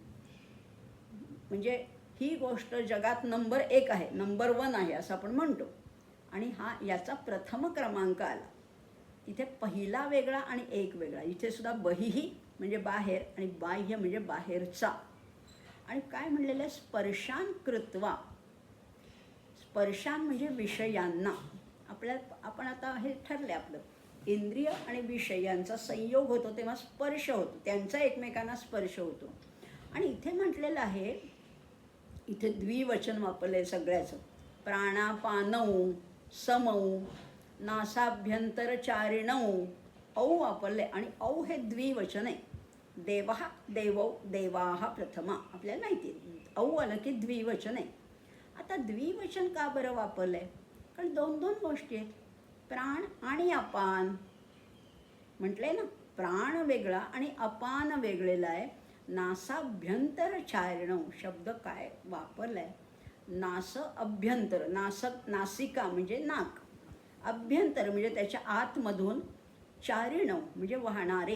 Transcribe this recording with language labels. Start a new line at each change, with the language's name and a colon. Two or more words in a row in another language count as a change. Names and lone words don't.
Marathi: म्हणजे ही गोष्ट जगात नंबर 1 आहे, नंबर 1 आहे असं आपण म्हणतो, आणि याचा प्रथम क्रमांक आला. इथे पहिला वेगळा आणि एक वेगळा. इथे सुद्धा बहिही म्हणजे बाहेर आणि बाह्य म्हणजे बाहेरचा. आणि काय म्हणलेलं आहे,
Sanskrit: स्पर्शान कृत्वा.
Marathi: स्पर्शान म्हणजे विषयांना. आपण आता हे ठरले आपलं, इंद्रिय आणि विषय यांचा संयोग होतो तेव्हा स्पर्श होतो, त्यांचा एकमेकांना स्पर्श होतो. आणि इथे म्हटलेलं आहे, इथे द्विवचन वापरले सगळ्याचं.
Sanskrit: प्राणापानौ समौ नासाभ्यंतरचारिणौ
Marathi: औ वापरले, आणि औ हे द्विवचन आहे.
Sanskrit: देवः देवौ देवाः प्रथमा,
Marathi: आपल्याला माहिती आहे औ आलं की द्विवचन आहे. आता द्विवचन का बरं वापरलं आहे? कारण दोन गोष्टी आहेत, प्राण आणि अपान. म्हटलंय ना, प्राण वेगळा आणि अपान वेगळेला आहे.
Sanskrit: नासाभ्यंतर चारणौ
Marathi: शब्द काय वापरलाय,
Sanskrit: नास अभ्यंतर,
Marathi: नासिका म्हणजे नाक, अभ्यंतर म्हणजे त्याच्या आतमधून, चारिणौ म्हणजे वाहणारे.